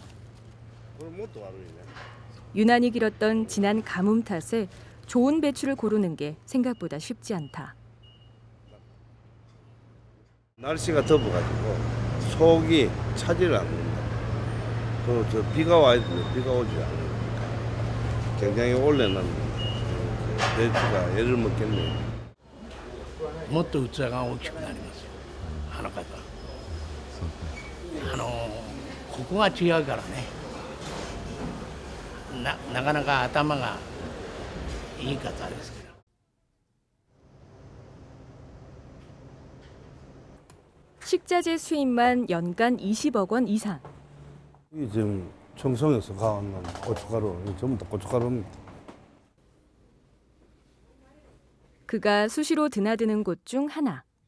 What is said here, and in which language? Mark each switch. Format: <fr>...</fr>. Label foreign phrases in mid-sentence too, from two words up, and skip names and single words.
<ko>유난히 길었던 지난 가뭄 탓에 좋은 배추를 고르는 게 생각보다 쉽지 않다. 날씨가 덥어가지고 속이 차지를 않는다. 또 저 비가 와야 되는데 비가 오지 않으니까 굉장히 올해는 배추가 애를 먹겠네요.</ko> <ja>もっと器が大きくなりますよ、あの方。ここが違うからね。なかなか頭がいい方ですけど。</ja> <ko>식자재 수입만 연간 20억 원 이상. 이 지금 청송에서 가온 고춧가루, 전부 다 고춧가루입니다. 그가 수시로 드나드는 곳 중 하나.</ko>